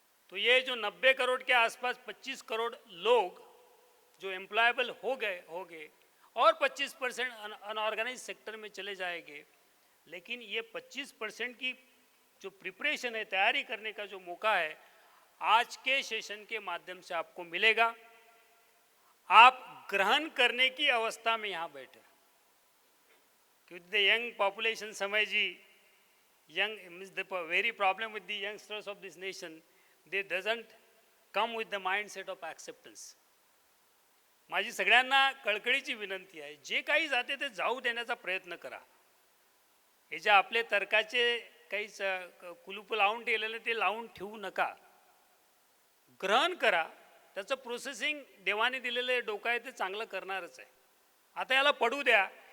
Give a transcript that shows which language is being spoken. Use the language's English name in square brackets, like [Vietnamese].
[Hindi] तो ये जो 90 करोड़ के आसपास 25 करोड़ लोग जो एम्प्लॉयबल हो गए और 25% अनऑर्गेनाइज सेक्टर में चले जाएंगे. लेकिन ये 25% की जो प्रिपरेशन है, तैयारी करने का जो मौका है, आज के सेशन के माध्यम से आपको मिलेगा. आप ग्रहण करने की अवस्था में यहाँ बैठे, क्योंकि [English] the young population, [Hindi] समय जी, [English] young means the very problem with the youngsters of this nation, they doesn't come with the mindset of acceptance. [Marathi] माझी सगळ्यांना कळकळीची विनंती आहे, जे काही जाते ते जाऊ देण्याचा प्रयत्न करा. हे जे आपले तर्काचे काही कुलूप लावून ठेवलेले ते लावून ठेवू नका. ग्रहण करा. त्याचं प्रोसेसिंग देवाने दिलेले डोकं आहे ते चांगलं करणारच आहे. आता याला पडू द्या.